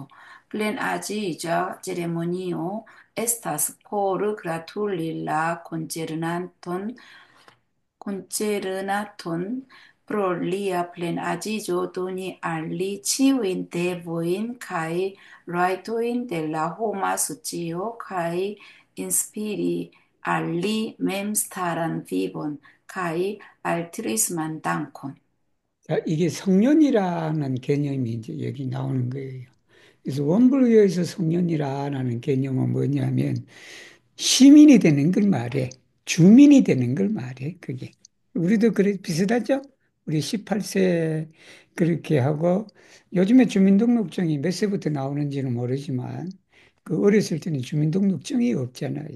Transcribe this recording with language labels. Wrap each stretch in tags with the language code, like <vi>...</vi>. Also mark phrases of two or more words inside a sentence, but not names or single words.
<eo>Plenaĝiĝa ceremonio estas por gratuli la konĉernaton pro lia plenaĝiĝo, doni al li ĉiujn devojn kaj rajtojn de la homa socio kaj inspiri al li memstaran vivon kaj altruisman dankon.</eo> <ko>자, 이게 성년이라는 개념이 이제 여기 나오는 거예요. 그래서 원불교에서 성년이라는 개념은 뭐냐면 시민이 되는 걸 말해. 주민이 되는 걸 말해. 그게. 우리도 그래 비슷하죠? 우리 18세 그렇게 하고 요즘에 주민등록증이 몇 세부터 나오는지는 모르지만 그 어렸을 때는 주민등록증이 없잖아요.</ko>